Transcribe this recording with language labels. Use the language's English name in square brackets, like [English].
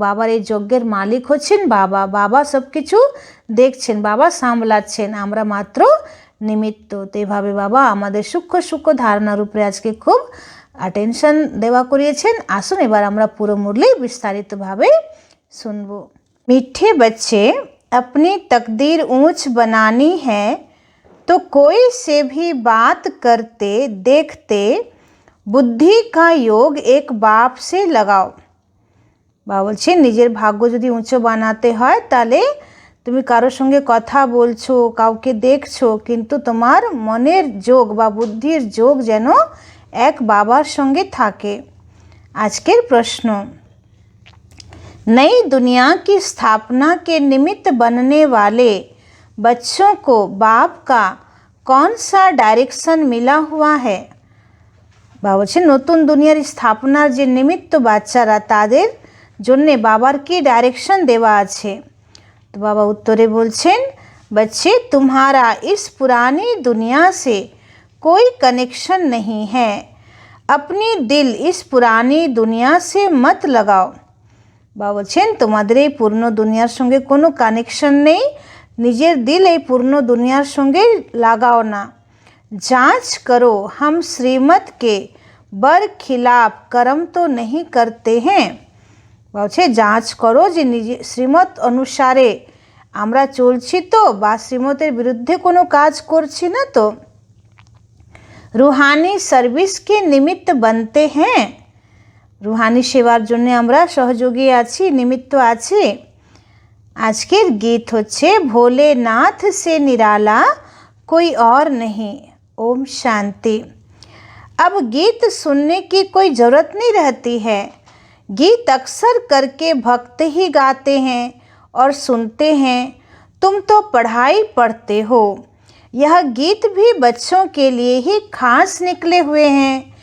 [Bangla] বাবার এই যজ্ঞের মালিক হচ্ছেন বাবা, বাবা সব কিছু দেখছেন, বাবা সামলাচ্ছেন, আমরা মাত্র নিমিত্ত। তো এইভাবে বাবা আমাদের সূক্ষ্ম সূক্ষ্ম ধারণার উপরে আজকে খুব অ্যাটেনশন দেওয়া করিয়েছেন। আসুন এবার আমরা পুরো মুরলি বিস্তারিতভাবে শুনব। [Hindi] मीठे बच्चे, अपनी तकदीर ऊंच बनानी है तो कोई से भी बात करते देखते बुद्धि का योग एक बाप से लगाओ। [Bangla] বাবা বলছে নিজের ভাগ্য যদি উঁচু বানাতে হয় তাহলে তুমি কারোর সঙ্গে কথা বলছো, কাউকে দেখছো, কিন্তু তোমার মনের যোগ বা বুদ্ধির যোগ যেন এক বাবার সঙ্গে থাকে। আজকের প্রশ্ন, [Hindi] नई दुनिया की स्थापना के निमित्त बनने वाले बच्चों को बाप का कौन सा डायरेक्शन मिला हुआ है? [Bangla] বাবা বলছেন নতুন দুনিয়ার স্থাপনার যে নিমিত্ত বাচ্চারা, তাদের জন্যে বাবার কি ডাইরেকশন দেওয়া আছে? তো বাবা উত্তরে বলছেন, [Hindi] बच्चे तुम्हारा इस पुरानी दुनिया से कोई कनेक्शन नहीं है, अपनी दिल इस पुरानी दुनिया से मत लगाओ। [Bangla] বাবা বলছেন তোমাদের এই পূর্ণ দুনিয়ার সঙ্গে কোনো কানেকশন নেই, নিজের দিল এই পূর্ণ দুনিয়ার সঙ্গে লাগাও না। [Hindi] जांच करो हम श्रीमत के बर खिलाफ कर्म तो नहीं करते हैं। [Bangla] বলছে যাঞ্চ করো যে নিজে শ্রীমত অনুসারে আমরা চলছি তো, বা শ্রীমতের বিরুদ্ধে কোনো কাজ করছি না তো। [Hindi] रूहानी सर्विस के निमित्त बनते हैं, [Bangla] রুহানি সেবার জন্য আমরা সহযোগী আছি, নিমিত্ত আছি। আজকের গীত হচ্ছে [Hindi] ভোলেনাথ সে নিরালা कोई और नहीं। ओम शांति। अब गीत सुनने की कोई ज़रूरत नहीं रहती है, गीत अक्सर करके भक्त ही गाते हैं और सुनते हैं। तुम तो पढ़ाई पढ़ते हो, यह गीत भी बच्चों के लिए ही खास निकले हुए हैं।